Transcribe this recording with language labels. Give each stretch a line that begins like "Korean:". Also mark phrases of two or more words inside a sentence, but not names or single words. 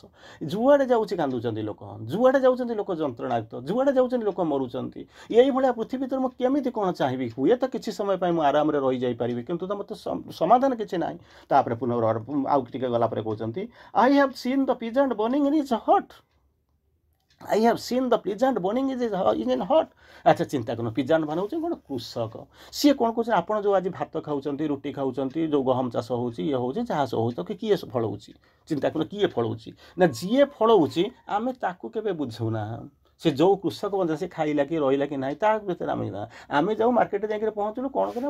Odia: ଯୁଆଡ଼େ ଯାଉଛି କାନ୍ଦୁଛନ୍ତି ଲୋକ, ଯୁଆଡ଼େ ଯାଉଛନ୍ତି ଲୋକ ଯନ୍ତ୍ରଣାକ୍ତ, ଯୁଆଡ଼େ ଯାଉଛନ୍ତି ଲୋକ ମରୁଛନ୍ତି। ଏଇଭଳିଆ ପୃଥିବୀ ଭିତରେ ମୁଁ କେମିତି କ'ଣ ଚାହିଁବି? ହୁଏତ କିଛି ସମୟ ପାଇଁ ମୁଁ ଆରାମରେ ରହିଯାଇପାରିବି, କିନ୍ତୁ ତ ମୋତେ ସମାଧାନ କିଛି ନାହିଁ। ତାପରେ ପୁନର୍ବାର ଆଉ ଟିକେ ଗଲା ପରେ କହୁଛନ୍ତି
English: I have seen the peasant burning in is hot. I have seen the peasant burning in hot।
Odia: ଆଚ୍ଛା ଚିନ୍ତା କରନ୍ତୁ, ପିଜାଣ୍ଟ ମାନେ ହେଉଛି କ'ଣ? କୃଷକ। ସିଏ କ'ଣ କହୁଛନ୍ତି? ଆପଣ ଯେଉଁ ଆଜି ଭାତ ଖାଉଛନ୍ତି, ରୁଟି ଖାଉଛନ୍ତି, ଯେଉଁ ଗହମ ଚାଷ ହେଉଛି, ଇଏ ହେଉଛି, ଯାହା ହେଉଛି, ତ କିଏ ଫଳଉଛି? ଚିନ୍ତା କରନ୍ତୁ, କିଏ ଫଳଉଛି? ନା ଯିଏ ଫଳଉଛି ଆମେ ତାକୁ କେବେ ବୁଝୁନା। ସେ ଯେଉଁ କୃଷକ ମଧ୍ୟ ସେ ଖାଇଲା କି ରହିଲା କି ନାହିଁ ତା ଭିତରେ ଆମେ ଯାଉ ମାର୍କେଟରେ ଯାଇକରି ପହଞ୍ଚିଲୁ, କ'ଣ କରିବା?